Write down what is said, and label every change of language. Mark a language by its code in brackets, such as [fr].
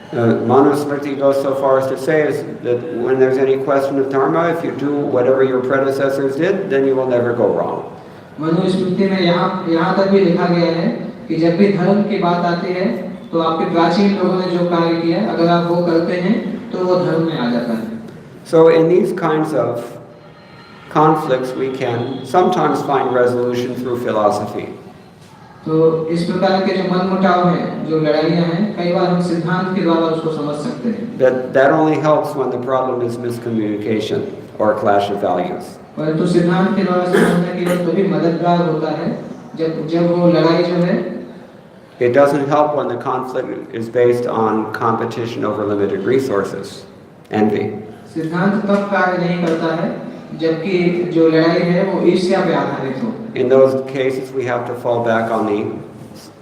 [en] Manusmriti goes so far as to say is that when there's any question of dharma, if you do whatever your predecessors did, then you will never go wrong. [hi] Manusmriti में यहाँ तक भी लिखा गया है कि जब भी धर्म की बात आती है तो आपके प्राचीन लोगों ने जो कार्य किया, अगर आप वो करते हैं तो वो धर्म में आ जाता है। [en] So in these kinds of conflicts, we can sometimes find resolution through philosophy. [hi] तो इस प्रकार के जो मनमुटाव हैं, जो लड़ाइयाँ हैं, कई बार हम सिद्धांत के द्वारा उसको समझ सकते हैं। [en] That only helps when the problem is miscommunication or a clash of values. [hi] परंतु सिद्धांत के द्वारा समझना केवल तभी मददगार होता है जब वो लड़ाई जो है। [en] It doesn't help when the conflict is based on competition over limited resources, envy. [hi] सिद्धांत तब कार्य नहीं करता है जबकि जो लड़ाई है वो ईर्ष्या पे आधारित हो। [en] In those cases, we have to fall back on the